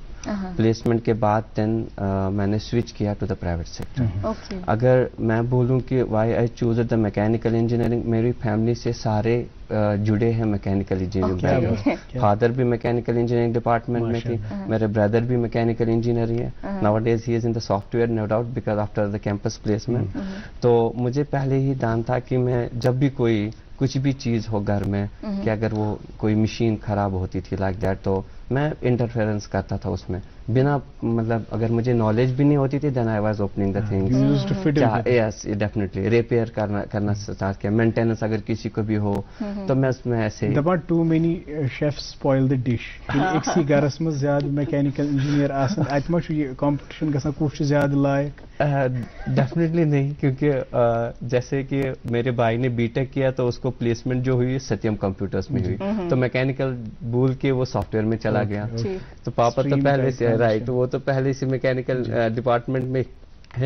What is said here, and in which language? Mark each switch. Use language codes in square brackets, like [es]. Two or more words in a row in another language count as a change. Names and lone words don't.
[ur] پلیسمنٹ کے بعد دین میں نے سوئچ کیا [en] to the private sector. [ur] اگر میں بولوں کہ [en] why I chose the mechanical engineering, [ur] میری فیملی سے سارے جڑے ہیں [en] mechanical engineering. [ur] فادر بھی [en] mechanical engineering department [ur] میں تھی, میرے بردر بھی [en] mechanical engineer [ur] ہی ہے. [en] Nowadays he is in the software, no doubt, because after the campus placement. [ur] تو مجھے پہلے ہی دان تھا کہ میں جب بھی کوئی کچھ بھی چیز ہو گھر میں, کہ اگر وہ کوئی مشین خراب ہوتی تھی [en] like that, [ur] تو میں انٹرفیئرنس کرتا تھا اس میں بنا مطلب, اگر مجھے نالج بھی نہیں ہوتی تھی [en] then I was opening the things. yes definitely [ur] ریپیئر کرنا اسٹارٹ کیا. مینٹیننس اگر کسی کو بھی ہو تو میں اس میں ایسے [en] too many chefs spoil the dish. [ks] اکسی گھرس مز زیادہ [en] mechanical engineer [ks] آسان, اتہ ما یہ کمپٹیشن گژھان کس زیادہ لائق؟ [ur] ڈیفینیٹلی نہیں, کیونکہ جیسے کہ میرے بھائی نے BTech کیا تو اس کو پلیسمنٹ جو ہوئی ستیم کمپیوٹرز میں ہوئی, تو میکینیکل بھول کے وہ سافٹ ویئر میں چلا گیا. تو پاپا تو پہلے سے رائٹ, وہ تو پہلے سے میکینیکل ڈپارٹمنٹ میں ہے.